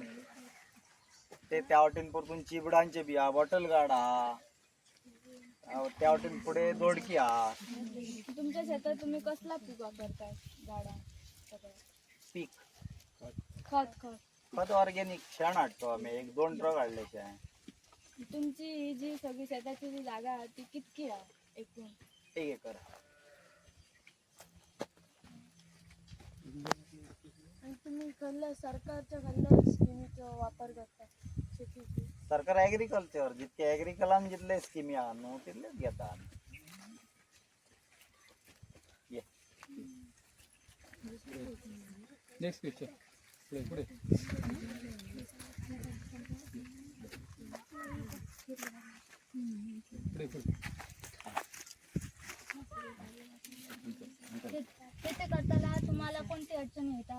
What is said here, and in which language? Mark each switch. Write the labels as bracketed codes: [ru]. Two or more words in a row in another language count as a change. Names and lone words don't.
[kok] ते त्या वाटेन परतून चिबडांचे बी आहा, [en] bottle gourd [kok] आहा, त्या वाटेन पुढे दोडकी आहा. [mr] तुमच्या शेतात तुम्ही कसला पीक वापरताय? [kok] झाडां पीक खत खत ऑर्गेनिक शेण हाडतो आमी, 1-2 ट्रक हाडले शेण. [mr] तुमची ही जी सगळी शेताची जी जागा आहे ती कितकी आहे एकूण? 1 एकर. आणि तुम्ही सरकारच्या स्कीमचा वापर करता शेतीची? [kok] सरकार ॲग्रिकल्चर जितके ॲग्रिकलान जितले स्किमी आहा न्हू तितलेच घेता आमी. [en] next question. पुढे [mr] शेती करताना तुम्हाला कोणती अडचणी येतात?